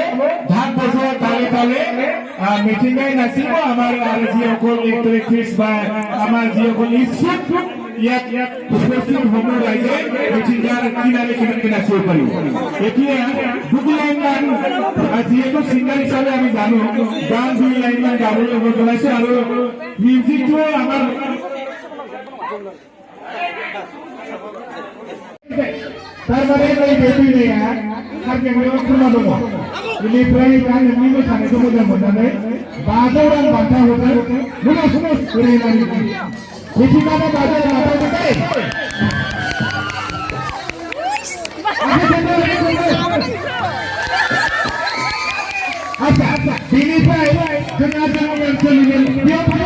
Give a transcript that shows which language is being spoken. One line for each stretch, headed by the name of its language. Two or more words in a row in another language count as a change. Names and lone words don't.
Assamese: ঢাক বজোৱা তালে তালে মিটিঙাই নাচিব আমাৰ আৰু যিসকল ইলেক্ট্ৰিক্স বা আমাৰ যিসকল ইচ্ছুক ইয়াত উপস্থিত সমূহ ৰাইজে মিটিঙাৰ কিনাৰে কিনাৰে নাচিব পাৰিব এতিয়া দুই লাইনমান যিহেতু ছিংগাৰ হিচাপে আমি জানো গান দুই লাইনমান গাবলৈ অনুৰোধ জনাইছো আৰু মিউজিকটো আমাৰ
Bodo: तारमाने ओरै बेबिनाया कार्पेटआव खुरमा दङ बेनिफ्राय दा नोंनि मोसानायखौ मोजां मोननानै 500 रां बान्था हरदों मोनो ओरै होननानै मिथिङाबा 500 रां बान्था हरदों आच्छा बेनिफ्राय जोंहा जोंनि ओनसोलनि बेयाव